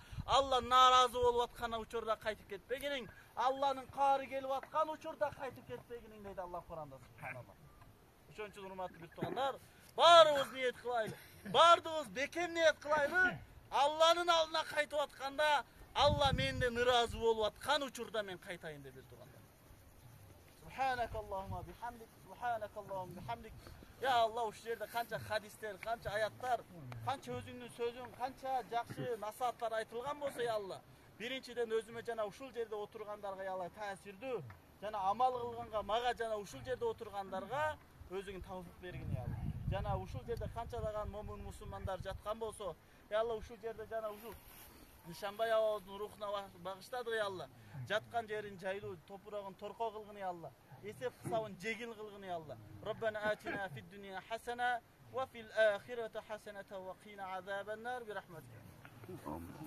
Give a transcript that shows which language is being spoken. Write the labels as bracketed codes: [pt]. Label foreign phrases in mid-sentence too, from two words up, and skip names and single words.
[ky] Алла нааразы болуп аткан учурда кайтып кетпегениң, Алланын каары келип аткан учурда кайтып кетпегениң дейт Алла Куранда, субханалла. Ошон үчүн урматтуу бир туугандар, баарыбыз ниет кылайлы, баардыгыбыз бекем ниет кылайлы. Алланын алдына кайтып атканда, Алла менден ыраазы болуп аткан учурда мен кайтайын деп бир туугандар. [ar] سبحانك اللهم بحمدك سبحانك اللهم بحمدك. يا الله, [ky] ушул жерде канча хадистер, канча аяттар, канча өзүңдүн сөзүң, канча жакшы насааттар айтылган болсо, [ar] يا الله, [ky] биринчиден өзүмө жана ушул жерде отургандарга [ar] يا الله [ky] таасирдүү, жана амал кылганга, мага жана ушул жерде отургандарга өзүңүн тавфик бергин, [ar] يا الله. [ky] Жана ушул жерде канчалаган момун мусулмандар жаткан болсо, [ar] يا الله, [ky] ушул жерде жана ушул Нишанбай абабыздын рухуна багыштадык, [ar] يا الله. [ky] Жаткан жерин жайлуу, топурагын торко кылгын, [ar] يا الله. [ky] Есеп кысабын жегил кылгын, [ar] يا الله. ربنا آتنا في الدنيا حسنة وفي الآخرة حسنة وقنا عذاب النار برحمتك.